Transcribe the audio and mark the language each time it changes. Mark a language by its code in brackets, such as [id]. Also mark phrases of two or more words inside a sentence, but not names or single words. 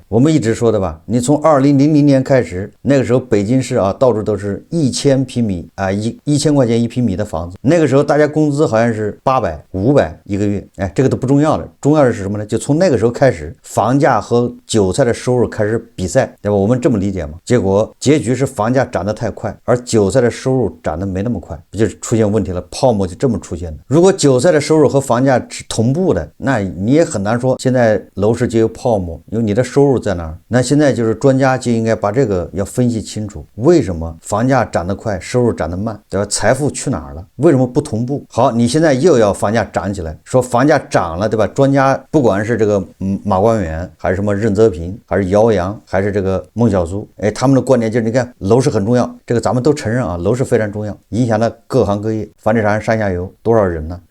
[zh] 我們一直說的吧，你從2000年開始，那個時候北京市啊，到處都是1000平米啊，1000塊錢1平米的房子，那個時候大家工資好像是800、500一個月，這個都不重要了，重要的是什麼呢？就從那個時候開始，房價和韭菜的收入開始比賽，對吧？我們這麼理解嘛？結果結局是房價漲得太快，而韭菜的收入漲得沒那麼快，不就是出現問題了？泡沫就這麼出現的。如果韭菜的收入和房價是同步的，那你也很難说現在樓市就有泡沫，因為你的收入在哪兒？那現在就是專家就應該把這個要分析清楚，為什麼房價漲得快，收入漲得慢，對吧？財富去哪兒了？為什麼不同步？好，你現在又要房價漲起來，說房價漲了，對吧？專家不管是這個馬光遠，還是什麼任澤平，還是姚洋，還是這個孟小蘇，他們的觀點就是你看樓市很重要，這個咱們都承認啊，樓市非常重要，影響了各行各業，房地產上下游多少人呢？